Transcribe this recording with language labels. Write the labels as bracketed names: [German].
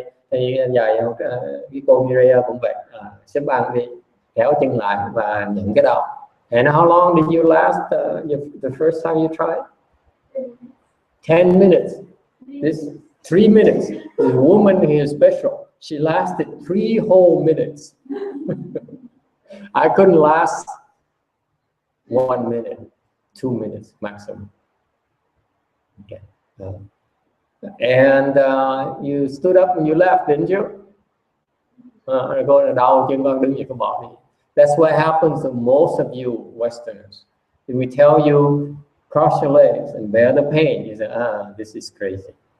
[Vietnamese] Thầy dạy cái cô Mireya cũng vậy, xếp bằng đi, kéo chân lại và nhận cái đầu. [English] And how long did you last the first time you tried? 10 minutes. This 3 minutes. The woman here is special. She lasted 3 whole minutes. I couldn't last 1 minute, 2 minutes maximum. Okay. And you stood up and you left, didn't you? [Vietnamese] Cô là đau chân con, đứng dậy con bỏ đi. [English] That's what happens to most of you Westerners. If we tell you cross your legs and bear the pain, you say, this is crazy.